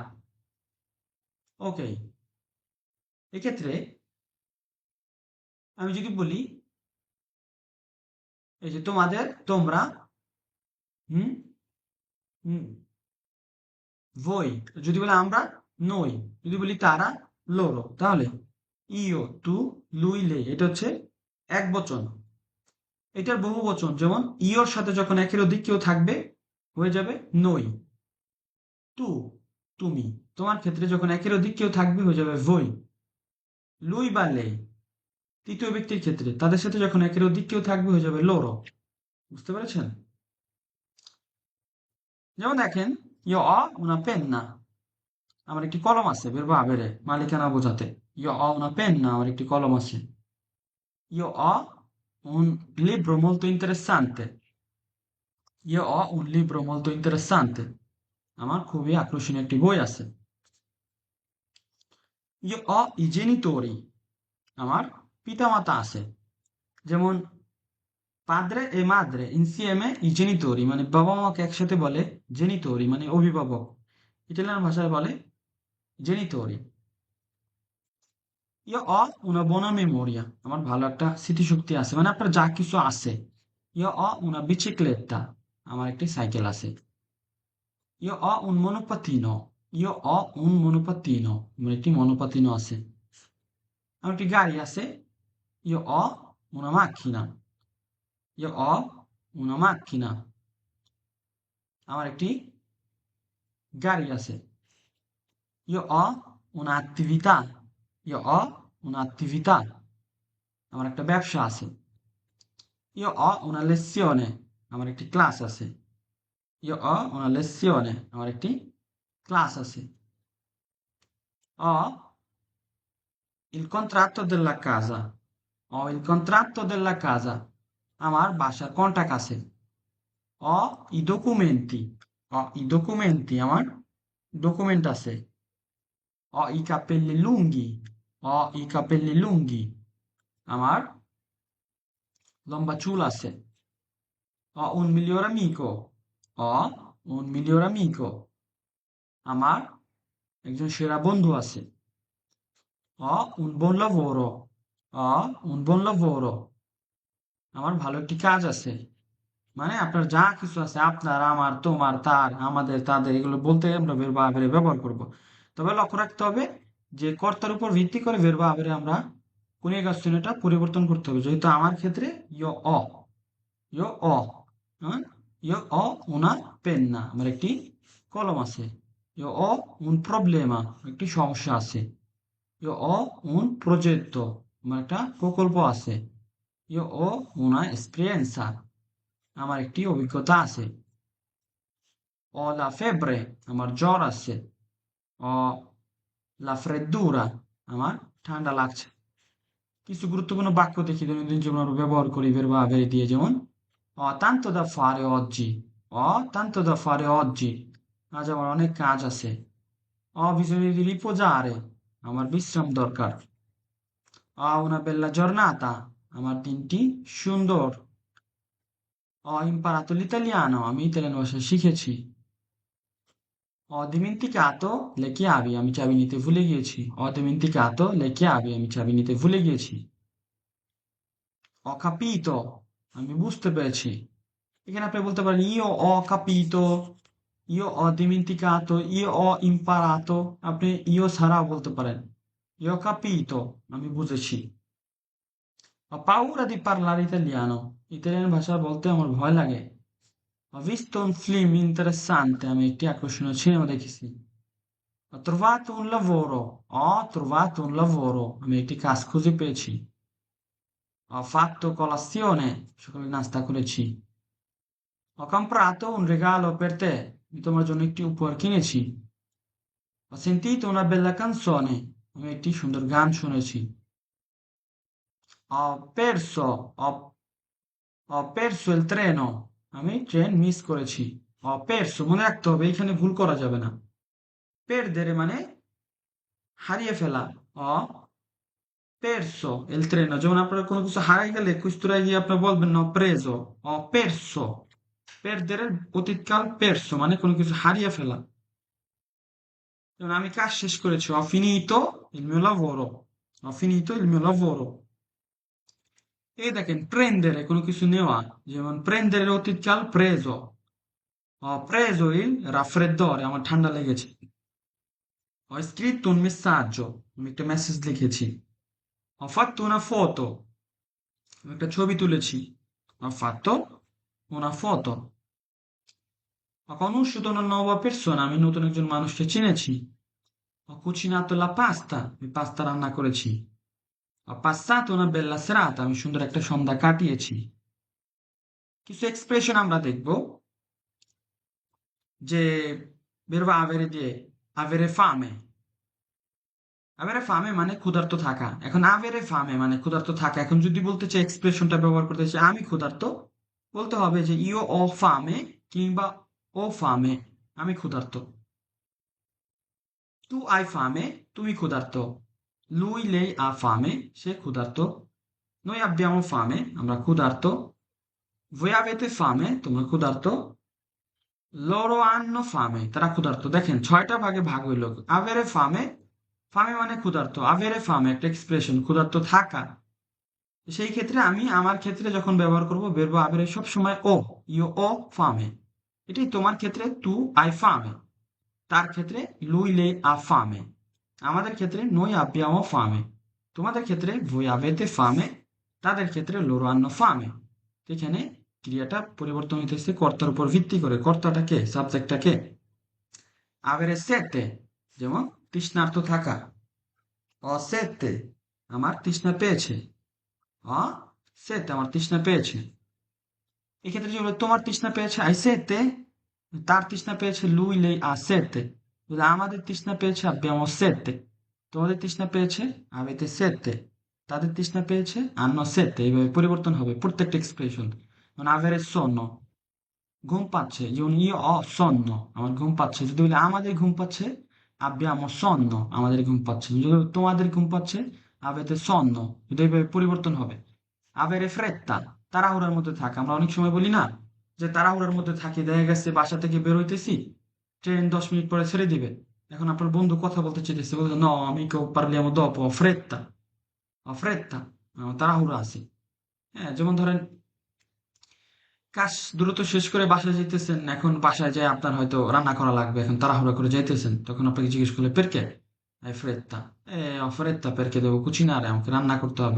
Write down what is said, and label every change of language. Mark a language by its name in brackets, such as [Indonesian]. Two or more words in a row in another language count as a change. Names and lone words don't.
[Bangla] ওকে, এক্ষেত্রে আমি যদি বলি এই যে তোমাদের, তোমরা, হুম, হুম, voi, যদি বলি আমরা, noi, যদি বলি তারা, [Italian] loro, তাহলে io, tu, lui, lei, [Bangla] এটা হচ্ছে এক বচন। এটার বহু বচন যেমন ইওর সাথে যখন একের অধিক কেউ থাকবে হয়ে যাবে [Italian] noi, tu, [Bangla] তুমি। তোমার ক্ষেত্রে যখন একের অধিক কেউ থাকবে হয়ে যাবে [Italian] voi, lui [Bangla] বা lei। তৃতীয় ব্যক্তির ক্ষেত্রে তাদের সাথে যখন একের অধিক কেউ থাকবে হয়ে যাবে loro। বুঝতে পেরেছেন? যেমন দেখেন, [Italian] io ho una penna, [Bangla] আমার একটি কলম আছে, [Italian] verbo avere, [Bangla] মালিকানা বোঝাতে। [Italian] Io ho una penna, [Bangla] আমার একটি কলম আছে। [Italian] Io ho un libro molto interessante. Io ho un libro molto interessante. [Bangla] আমার খুবই আকর্ষণীয় একটি বই আছে। [Italian] Io ho i genitori, [Bangla] আমার পিতামাতা আছে। [Italian] যেমন padre e madre insieme i genitori, [Bangla] মানে বাবা মাকে একসাথে বলে জেনিতরি, মানে অভিভাবক। ইটালিয়ান ভাষায় বলে জেনিতরি। [Italian] Io ho una buona memoria, [Bangla] আমার ভালো একটা স্মৃতিশক্তি আছে, মানে আপনার যা কিছু আছে। [Italian] Io ho una bicicletta, [Bangla] আমার একটি সাইকেল আছে। [Italian] Io ho un monopattino, io ho un monopattino, [Bangla] আমার একটি মনোপাতিনো আছে। আমার একটি গাড়ি আছে। [Italian] Io ho una macchina, io ho una macchina, [Bangla] আমার একটি গাড়ি আছে। [Italian] Io ho un'attività, io ho un'attività, [Bangla] আমার একটা ব্যবসা আছে। [Italian] Io ho una lezione, [Bangla] আমার একটি ক্লাস আছে। [Italian] Io ho una lezione, [Bangla] আমার একটি ক্লাস আছে। [Italian] Ho il contratto della casa, ho il contratto della casa, [Bangla] আমার বাসার কন্ট্রাক্ট আছে। [Italian] Ho i documenti, ho i documenti, [Bangla] আমার ডকুমেন্ট আছে। [Italian] Ho i capelli lunghi, ho i capelli lunghi, [Bangla] আমার লম্বা চুল আছে। [Italian] Ho un miglior amico, ho un miglior amico, [Bangla] আমার একজন সেরা বন্ধু আছে। [Italian] Ho un buon lavoro, ho un buon lavoro, [Bangla] আমার ভালো একটি কাজ আছে। মানে আপনার যা কিছু আছে, আপনার, আমার, তোমার, তার, আমাদের, তাদের, এগুলো বলতে আমরা ভার্ব আকারে ব্যবহার করব। তবে লক্ষ্য রাখতে হবে যে কর্তার উপর ভিত্তি করে ভার্ব আকারে আমরা কোন একটা পরিবর্তন করতে হবে। যেহেতু আমার ক্ষেত্রে [Italian] io ho, io ho, [Bangla] হ্যাঁ, [Italian] io ho una penna, [Bangla] আমার একটি কলম আছে। [Italian] io ho un problema, [Bangla] একটি সমস্যা আছে। [Italian] io ho un progetto, [Bangla] আমার একটা প্রকল্প আছে। [Italian] io ho una esperienza, [Bangla] আমার একটি অভিজ্ঞতা আছে। [Italian] Ho la febbre, [Bangla] আমার জ্বর আছে। [Italian] Ho la freddura, [Bangla] আমার ঠান্ডা লাগছে। কিছু গুরুত্বপূর্ণ বাক্য দেখি দৈনন্দিন জীবনে আমরা ব্যবহার করি [Italian] verbo avere [Bangla] দিয়ে, যেমন [Italian] ho tanto da fare oggi, ho tanto da fare oggi, [Bangla] আজ আমার অনেক কাজ আছে। [Italian] Ho bisogno di riposare, [Bangla] আমার বিশ্রাম দরকার। [Italian] Ho una bella giornata, [Bangla] আমার দিনটি সুন্দর। [Italian] Ho imparato l'italiano, [Bangla] আমি ইতালিয়ান ভাষা শিখেছি। [Italian] Ho dimenticato le chiavi, [Bangla] আমি চাবি নিতে ভুলে গিয়েছি। [Italian] Ho dimenticato le chiavi, [Bangla] আমি চাবি নিতে ভুলে গিয়েছি। [Italian] Ho capito, [Bangla] আমি বুঝতে পেরেছি। এখানে আপনি বলতে পারেন [Italian] io ho capito, io ho dimenticato, io ho imparato, [Bangla] আপনি io ছাড়াও বলতে পারেন। [Italian] Io ho capito, [Bangla] আমি বুঝেছি। [Italian] Ho paura di parlare italiano, [Bangla] ইতালিয়ান ভাষা বলতে আমার ভয় লাগে। [Italian] Ho visto un film interessante, [Bangla] আমি একটি আকর্ষণীয় সিনেমা দেখেছি। [Italian] Ho trovato un lavoro, ho trovato un lavoro, [Bangla] আমি একটি কাজ খুঁজে পেয়েছি। [Italian] Ho fatto colazione, [Bangla] সকালে নাস্তা করেছি। [Italian] Ho comprato un regalo per te, [Bangla] আমি তোমার জন্য একটি উপহার কিনেছি। [Italian] Ho sentito una bella canzone, [Bangla] আমি একটি সুন্দর গান শুনেছি। [Italian] Ho perso, ho perso il treno, [Bangla] আমি ট্রেন মিস করেছি। [Italian] Ho perso [Bangla] মনে রাখতে হবে, এখানে ভুল করা যাবে না। Perdere মানে হারিয়ে ফেলা। [Italian] Ho perso il treno, [Bangla] যেমন আপনার কোনো কিছু হারাই গেলে কুস্তুরায় গিয়ে আপনি বলবেন না [Italian] preso, ho perso। [Bangla] perdere অতীতকাল perso মানে কোনো কিছু হারিয়ে ফেলা। যেমন আমি কাজ শেষ করেছি, [Italian] ho finito il mio lavoro, ho finito il mio lavoro। [Bangla] এই দেখেন prendere কোনো কিছু নেওয়া, যেমন prendere এর অতীতকাল [Italian] preso, ho preso il raffreddore [Bangla] আমার ঠান্ডা লেগেছে। [Italian] Ho scritto un messaggio, [Bangla] আমি একটা মেসেজ লিখেছি। [Italian] Ho fatto una foto, [Bangla] আমি একটা ছবি তুলেছি। [Italian] Ho fatto una foto। Ho conosciuto una nuova persona, [Bangla] আমি নতুন একজন মানুষকে চিনেছি। [Italian] Ho cucinato la pasta, [Bangla] আমি পাস্তা রান্না করেছি। [Italian] Ho passato una bella serata, [Bangla] আমি সুন্দর একটা সন্ধ্যা কাটিয়েছি। কিছু এক্সপ্রেশন আমরা দেখব, যে [Italian] verbo avere [Bangla] দিয়ে [Italian] avere fame। avere fame [Bangla] মানে ক্ষুধার্ত থাকা। এখন [Italian] avere fame [Bangla] মানে ক্ষুধার্ত থাকা। এখন যদি বলতে চাই এক্সপ্রেশনটা ব্যবহার করতে চাই আমি ক্ষুধার্ত, বলতে হবে যে [Italian] io ho fame [Bangla] কিংবা [Italian] ho fame, [Bangla] আমি ক্ষুধার্ত। [Italian] tu hai fame, [Bangla] তুমি ক্ষুধার্ত। [Italian] lui lei ha fame, [Bangla] সে ক্ষুধার্ত। [Italian] noi abbiamo fame, [Bangla] আমরা ক্ষুধার্ত। [Italian] voi avete fame, [Bangla] তোমরা ক্ষুধার্ত। [Italian] loro hanno fame, [Bangla] তারা ক্ষুধার্ত। দেখেন 6টা ভাগে ভাগ হইল। [Italian] avere fame, fame [Bangla] মানে ক্ষুধার্ত, [Italian] avere fame [Bangla] একটা এক্সপ্রেশন, ক্ষুধার্ত থাকা। সেই ক্ষেত্রে আমি আমার ক্ষেত্রে যখন ব্যবহার করব [Italian] verbo avere [Bangla] সব সময় ও, [Italian] io ho fame। [Bangla] এটাই তোমার ক্ষেত্রে [Italian] tu hai fame, [Bangla] তার ক্ষেত্রে [Italian] lui lei ha fame, [Bangla] আমাদের ক্ষেত্রে [Italian] noi abbiamo fame, [Bangla] তোমাদের ক্ষেত্রে [Italian] voi avete fame, [Bangla] তাদের ক্ষেত্রে [Italian] loro hanno fame। [Bangla] এখানে ক্রিয়াটা পরিবর্তন হইতেছে কর্তার উপর ভিত্তি করে। কর্তাটা কে? সাবজেক্টটা কে? [Italian] avere sete, [Bangla] যেমন তৃষ্ণার্ত থাকা। [Italian] ho sete, [Bangla] আমার তৃষ্ণা পেয়েছে। [Italian] ho sete, [Bangla] আমার তৃষ্ণা পেয়েছে। এক্ষেত্রে যদি বলে তোমার তৃষ্ণা পেয়েছে [Italian] hai sete, [Bangla] তার তৃষ্ণা পেয়েছে [Italian] lui lei ha sete। [Bangla] বলে আমাদের তৃষ্ণা পেয়েছে [Italian] abbiamo sete, [Bangla] তোমাদের তৃষ্ণা পেয়েছে [Italian] avete sete, [Bangla] তাদের তৃষ্ণা পেয়েছে [Italian] hanno sete। [Bangla] এইভাবে পরিবর্তন হবে প্রত্যেকটা এক্সপ্রেশন। [Italian] মানে avere sonno, [Bangla] ঘুম পাচ্ছে, যেমন [Italian] io ho sonno, [Bangla] আমার ঘুম পাচ্ছে। যদি বলি আমাদের ঘুম পাচ্ছে [Italian] abbiamo sonno, [Bangla] আমাদের ঘুম পাচ্ছে। যদি বলি তোমাদের ঘুম পাচ্ছে [Italian] avete sonno, [Bangla] এটা এইভাবে পরিবর্তন হবে। [Italian] avere fretta, [Bangla] তাড়াহুড়ার মধ্যে থাকা। আমরা অনেক সময় বলি না যে তাড়াহুড়ার মধ্যে থাকি, দেখা গেছে বাসা থেকে বের হইতেছি, ট্রেন 10 মিনিট পরে ছেড়ে দিবে। এখন আপনার বন্ধু কথা বলতে চাইতেছে, বলছে [Italian] no amico parliamo dopo, ho fretta, [Bangla] আমার তাড়াহুড়া আছে। হ্যাঁ, যেমন ধরেন কাজ দ্রুত শেষ করে বাসায় যেতেছেন, এখন বাসায় যায় আপনার হয়তো রান্না করা লাগবে, এখন তাড়াহুড়া করে যাইতেছেন, তখন আপনাকে জিজ্ঞেস করলে [Italian] perché hai fretta, ho fretta perché devo cucinare, [Bangla] আমাকে রান্না করতে হবে।